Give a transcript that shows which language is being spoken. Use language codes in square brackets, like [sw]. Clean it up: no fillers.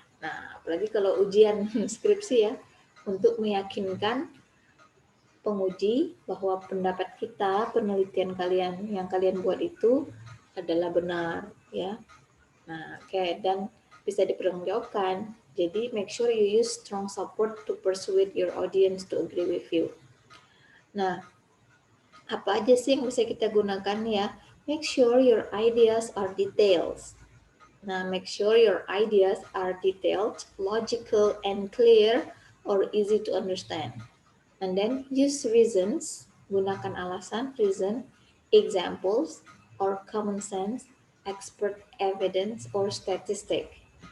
[id] Nah, apalagi kalau ujian skripsi ya, untuk meyakinkan penguji bahwa pendapat kita, penelitian kalian yang kalian buat itu adalah benar, ya. Nah, oke, dan bisa dipertanggungjawabkan. [en] Jadi, make sure you use strong support to persuade your audience to agree with you. [id] Nah, apa aja sih yang bisa kita gunakan ya? [en] Make sure your ideas are details. Nah, make sure your ideas are detailed, logical, and clear, or easy to understand. And then use reasons, [id] gunakan alasan, [en] reason, examples, or common sense, expert evidence, or statistic.